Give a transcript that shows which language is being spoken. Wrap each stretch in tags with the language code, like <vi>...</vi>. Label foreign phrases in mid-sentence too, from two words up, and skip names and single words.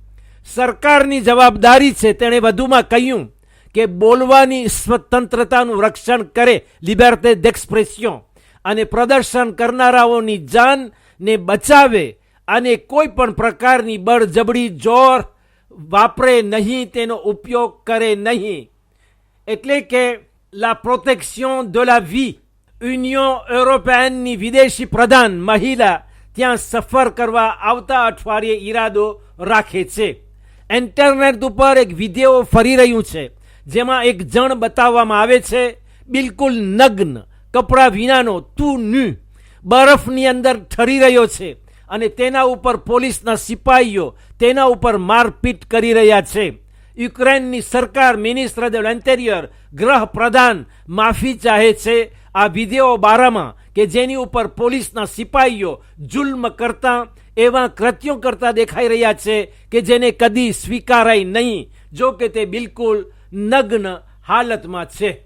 <gu>સરકારની જવાબદારી છે. તેણે વધુમાં કહ્યું કે બોલવાની સ્વતંત્રતાનું રક્ષણ કરે,</gu> <fr>liberté d'expression,</fr> <gu>અને પ્રદર્શન કરનારાઓની જાનને બચાવે અને કોઈ પણ પ્રકારની બળજબરી જોર વાપરે નહીં, તેનો ઉપયોગ કરે નહીં. એટલે કે</gu> <fr>la protection de la vie.</fr> <gu>યુનિયન યુરોપિયનની વિદેશી પ્રધાન મહિલા ત્યાં સફર કરવા આવતા અઠવાડિયે ઈરાદો રાખે છે. ઇન્ટરનેટ ઉપર એક વિડીયો ફરી રહ્યું છે જેમાં એક જણ બતાવવામાં આવે છે બિલકુલ નગ્ન, કપડા વિનાનો,</gu> <fr>tout nu,</fr> <gu>બરફની અંદર ઠરી રહ્યો છે અને તેના ઉપર પોલીસના સિપાહીઓ તેના ઉપર મારપીટ કરી રહ્યા છે. યુક્રેનની સરકાર,</gu> <fr>ministre de l'Intérieur,</fr> <gu>ગૃહ પ્રધાન માફી ચાહે છે આ વિડીયો બારામાં કે જેની ઉપર પોલીસના સિપાહીઓ જુલ્મ કરતા એવા કૃત્યો કરતા દેખાઈ રહ્યા છે કે જેને કદી સ્વીકારાય નહીં, જો કે તે બિલકુલ નગ્ન હાલતમાં છે.</gu>